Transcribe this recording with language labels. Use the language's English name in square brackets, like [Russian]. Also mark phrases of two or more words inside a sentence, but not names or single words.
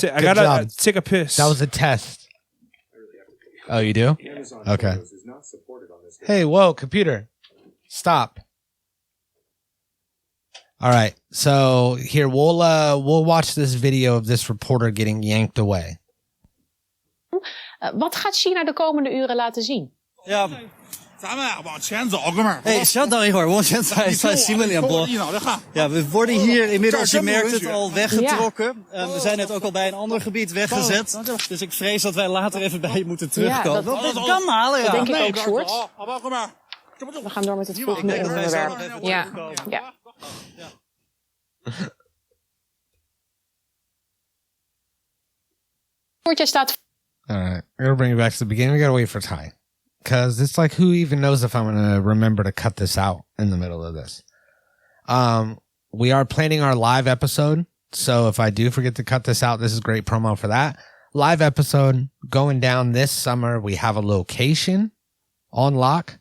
[English] I gotta take a piss. That was a test. Oh, you do? Okay. Hey, whoa, computer. Stop. All right. So here we'll watch this video of this reporter getting yanked away. [Dutch] Wat gaat China de komende uren laten zien? Ja. [Chinese] 咱们往前走，哥们儿。哎，稍等一会儿，我现在在新闻联播。 [Dutch] Ja, we worden hier inmiddels, je merkt het, al weggetrokken. We zijn net ook al bij een ander gebied weggezet. Dus ik vrees dat wij later even bij je moeten terugkomen. Dat kan halen, ja. Dat denk ik ook, Sjoerd. We gaan door met het volgende onderwerp. Ja. Sjoerd, jij staat... [English] All right, we're gonna bring it back to the beginning. We gotta wait for Ty, because it's like, who even knows if I'm gonna remember to cut this out in the middle of this? we are planning our live episode. So if I do forget to cut this out, this is great promo for that. Live episode going down this summer. We have a location on lock.